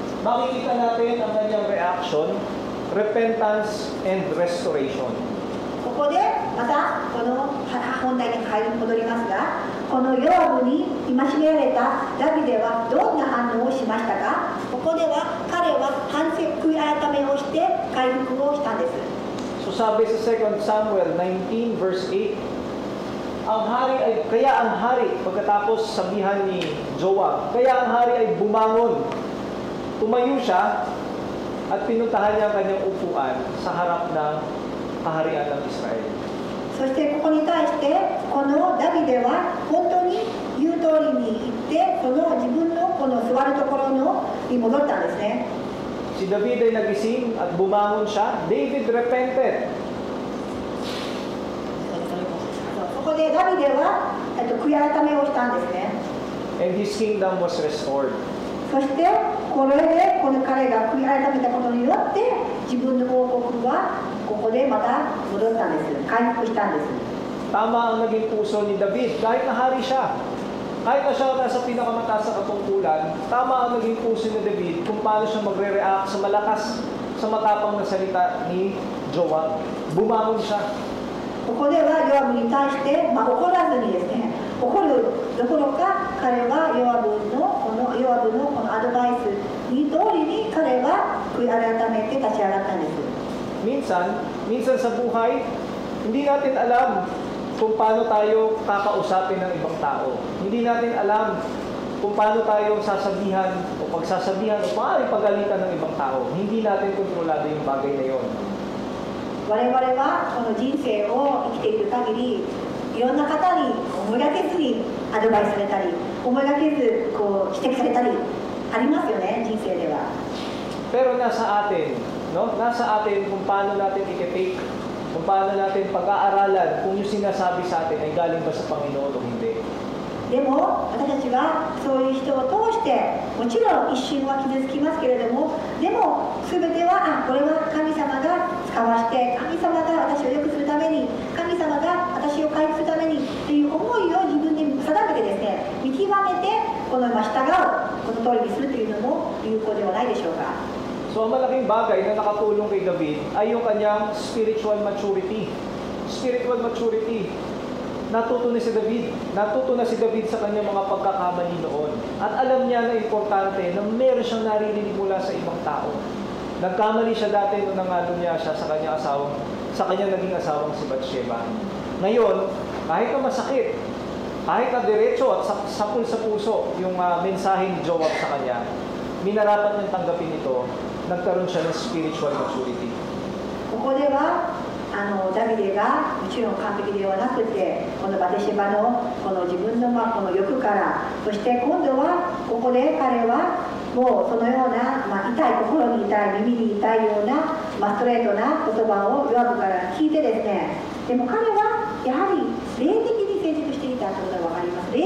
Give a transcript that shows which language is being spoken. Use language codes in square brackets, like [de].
[tl] Makikita natin ang kanyang [en] reaction, repentance and restoration. [ja] ここでまたこの本題に戻りますが、このヨアブに戒められたダビデはどんな反応をしましたか。ここでは彼は反省悔い改めをして回復をしたんです。 [tl] So sabi sa 2 Samuel 19 verse 8, kaya ang hari, pagkatapos sabihan ni Joab, kaya ang hari ay bumangon, tumayo siya at pinuntahan niya ang kanyang upuan sa harap ng kaharian ng Israel. [ja] そしてここに対してこのダビデは本当に言う通りに行ってその自分のこの座るところに戻ったんですね。 [tl] Si David ay nagising at bumangon siya. [en] David repented. [ja] そこでダビデは悔い改めをしたんですね。 [en] And his kingdom was restored. [ja] そしてこれでこの彼が悔い改めたことによって自分の王国はここでまた戻ったんです。回復したんです。 [tl] Tama ang naging puso ni David. Kahit nahari siya, kahit na siya nasa pinakamataas na katungkulan, tama ang naging puso ni David kung paano siya magre-react sa malakas, sa matapang na salita ni Joab. Bumangon siya. [ja] ここではヨアブに対して、怒らずにですね、怒るどころか彼はヨアブのこのアドバイスに通りに彼は悔い改めて立ち上がったんです。 [tl] Minsan sa buhay, hindi natin alam kung paano tayo kakausapin ng ibang tao. Hindi natin alam kung paano tayo sasabihan o pagsasabihan o maaaring pagalitan ng ibang tao. Hindi natin kontrolado yung bagay na yon. [ja] 我々はこの人生を生きている限り、いろんな方に思いがけずにアドバイスされたり、思いがけずこう指摘されたりありますよね、人生では。 [tl] Pero nasa atin, no? Nasa atin kung paano natin i-take, kung paano natin pag-aaralan kung yung sinasabi sa atin ay galing ba sa Panginoon o hindi. [ja] でも私たちはそういう人を通してもちろん一瞬は傷つきますけれども、でも全てはこれは神様が使わして神様が私を良くするために神様が私を回復するためにという思いを自分で定めてですね、見極めてこの従うこの通りにするというのも有効ではないでしょうか。 [tl] So ang malaking bagay na nakatulong kay David ay yung kanyang spiritual maturity. Spiritual maturity. Natuto na si David sa kanyang mga pagkakamali noon. At alam niya na importante na meron siyang naririnig mula sa ibang tao. Nagkamali siya dati nung nangalo niya siya sa kanyang naging asawang si Bathsheba. Ngayon, kahit na masakit, kahit na diretso at sapul sa puso yung mensahe ni Joab sa kanya, minarapat niyang tanggapin ito, nagkaroon siya ng spiritual maturity. [ja] ここではダビデがもちろん完璧ではなくて、このバテシェバのこの自分のこの欲から、そして今度はここで彼はもうそのような、痛い心に痛い耳に痛いような、ストレートな言葉をヨアブから聞いてですね、でも彼はやはり霊的に成熟していたということが分かります。